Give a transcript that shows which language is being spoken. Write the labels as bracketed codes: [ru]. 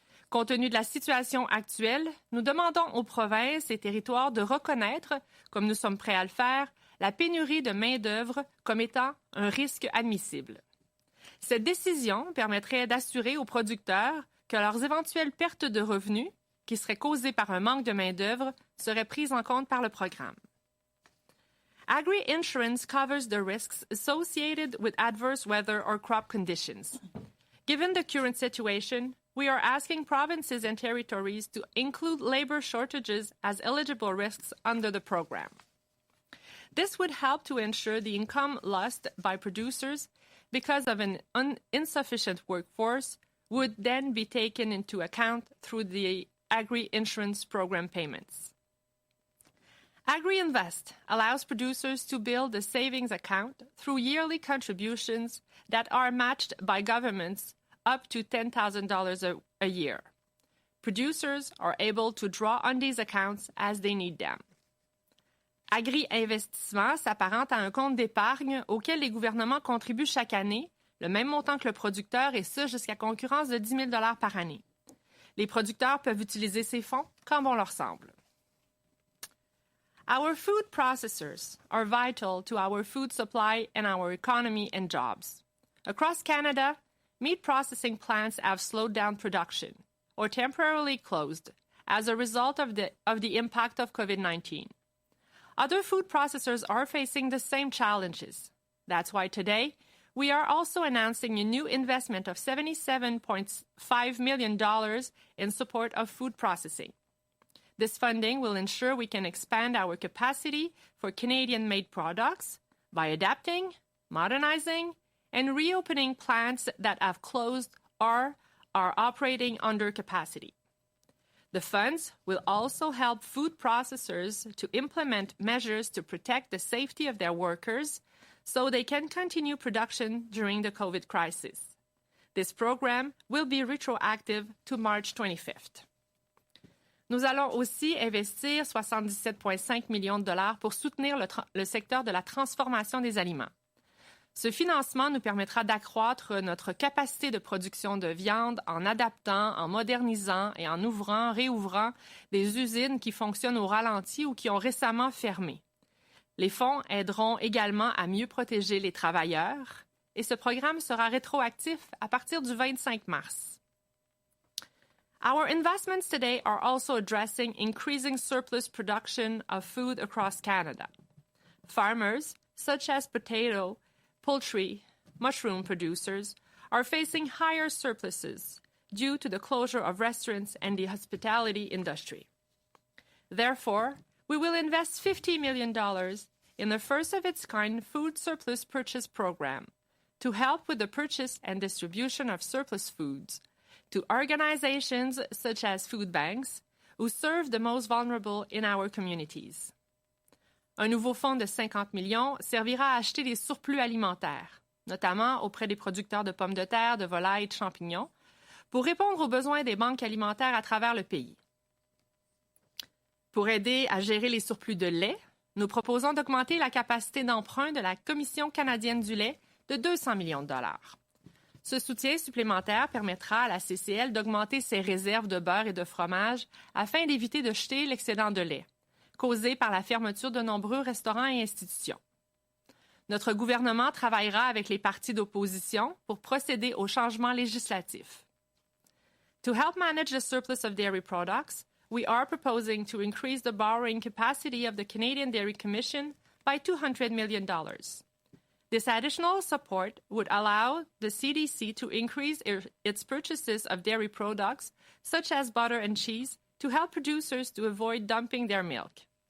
[fr] Compte tenu de la situation actuelle, nous demandons aux provinces et territoires de reconnaître, comme nous sommes prêts à le faire, la pénurie de main-d'œuvre comme étant un risque admissible. Cette décision permettrait d'assurer aux producteurs que leurs éventuelles pertes de revenus, qui seraient causées par un manque de main-d'œuvre, seraient prises en compte par le programme. [en] Agri-insurance covers the risks associated with adverse weather or crop conditions. Given the current situation, we are asking provinces and territories to include labor shortages as eligible risks under the program. This would help to ensure the income lost by producers because of an insufficient workforce would then be taken into account through the Agri-Insurance Program payments. Agri-Invest allows producers to build a savings account through yearly contributions that are matched by governments up to $10,000 a year. Producers are able to draw on these accounts as they need them. [fr] Agri-investissement s'apparente à un compte d'épargne auquel les gouvernements contribuent chaque année, le même montant que le producteur, et ce jusqu'à concurrence de 10 000 $ par année. Les producteurs peuvent utiliser ces fonds comme bon leur semble. [en] Our food processors are vital to our food supply and our economy and jobs. Across Canada, meat processing plants have slowed down production or temporarily closed as a result of the impact of COVID-19. Other food processors are facing the same challenges. That's why today, we are also announcing a new investment of $77.5 million in support of food processing. This funding will ensure we can expand our capacity for Canadian-made products by adapting, modernizing, and reopening plants that have closed or are operating under capacity. The funds will also help food processors to implement measures to protect the safety of their workers so they can continue production during the COVID crisis. This program will be retroactive to March 25th. [fr] Nous allons aussi investir 77,5 millions de dollars pour soutenir le secteur de la transformation des aliments. Ce financement nous permettra d'accroître notre capacité de production de viande en adaptant, en modernisant et en réouvrant des usines qui fonctionnent au ralenti ou qui ont récemment fermé. Les fonds aideront également à mieux protéger les travailleurs et ce programme sera rétroactif à partir du 25 mars. [en] Our investments today are also addressing increasing surplus production of food across Canada. Farmers, such as potato, poultry, mushroom producers, are facing higher surpluses due to the closure of restaurants and the hospitality industry. Therefore, we will invest $50 million in the first-of-its-kind food surplus purchase program to help with the purchase and distribution of surplus foods to organizations such as food banks, who serve the most vulnerable in our communities. [fr] Un nouveau fonds de 50 millions servira à acheter des surplus alimentaires, notamment auprès des producteurs de pommes de terre, de volailles et de champignons, pour répondre aux besoins des banques alimentaires à travers le pays. Pour aider à gérer les surplus de lait, nous proposons d'augmenter la capacité d'emprunt de la Commission canadienne du lait de 200 millions de dollars. Ce soutien supplémentaire permettra à la CCL d'augmenter ses réserves de beurre et de fromage afin d'éviter de jeter l'excédent de lait, causé par la fermeture de nombreux restaurants et institutions. Notre gouvernement travaillera avec les partis d'opposition pour procéder aux changements législatifs. [en] To help manage the surplus of dairy products, we are proposing to increase the borrowing capacity of the Canadian Dairy Commission by $200 million. This additional support would allow the CDC to increase its purchases of dairy products, such as butter and cheese, to help producers to avoid dumping their milk.